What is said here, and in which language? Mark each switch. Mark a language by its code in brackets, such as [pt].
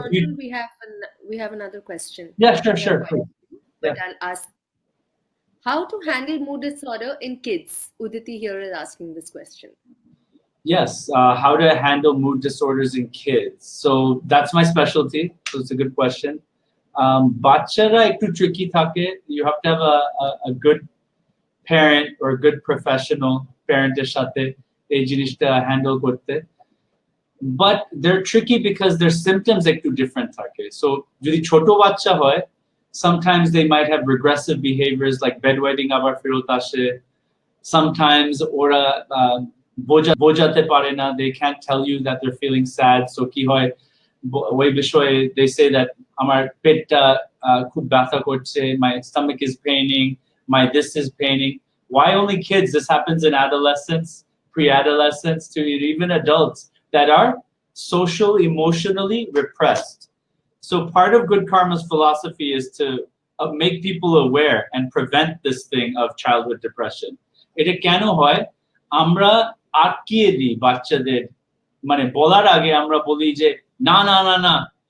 [en] Anshul, we have another question. Yeah, sure. But I'll ask, how to handle mood disorder in kids? Uditi here is asking this question. Yes, how to handle mood disorders in kids. So that's my specialty. So it's a good question. [bn] বাচ্চারা একটু tricky থাকে. [en] You have to have a good parent or a good professional parent- [bn] এর সাথে এই জিনিসটা [en] handle করতে. But they're tricky because their symptoms [bn] একটু different থাকে. [en] So [bn] যদি ছোট বাচ্চা হয়, [en] sometimes they might have regressive behaviors like bedwetting [bn] আবার ফেরত আসে. [en] Sometimes [bn] ওরা বোঝাতে পারে না, [en] they can't tell you that they're feeling sad. So [bn] কি হয়, ওই বিষয়ে [en] they say that [bn] আমার পেটটা খুব ব্যথা করছে, [en] my stomach is paining, my this is paining. Why only kids? This happens in adolescence, pre-adolescence, to even adults that are social, emotionally repressed. So part of Good Karma's philosophy is to make people aware and prevent this thing of childhood depression. [bn] এটা কেন হয়? আমরা আটকিয়ে দিই বাচ্চাদের, মানে বলার আগে আমরা বলি যে না